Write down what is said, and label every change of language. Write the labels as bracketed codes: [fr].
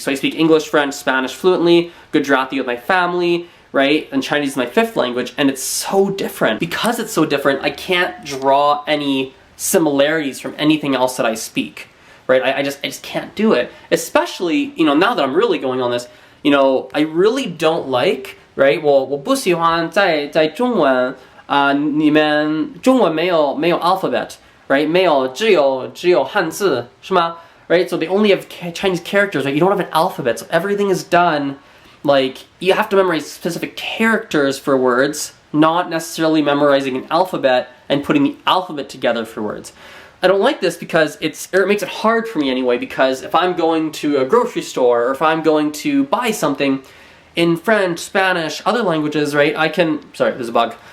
[en] So I speak English, French, Spanish fluently, Gujarati with my family, right? And Chinese is my fifth language, and it's so different. Because it's so different, I can't draw any similarities from anything else that I speak. Right? I just can't do it. Especially, now that I'm really going on this, I really don't like, right? [zh] 我不喜欢在中文里面中文没有 alphabet, right? 只有汉字，是吗?Right? [en] So they only have Chinese characters, right? You don't have an alphabet. So everything is done like you have to memorize specific characters for words, not necessarily memorizing an alphabet and putting the alphabet together for words. I don't like this because it makes it hard for me anyway, because if I'm going to a grocery store or if I'm going to buy something in French, Spanish, other languages, right, sorry, there's a bug.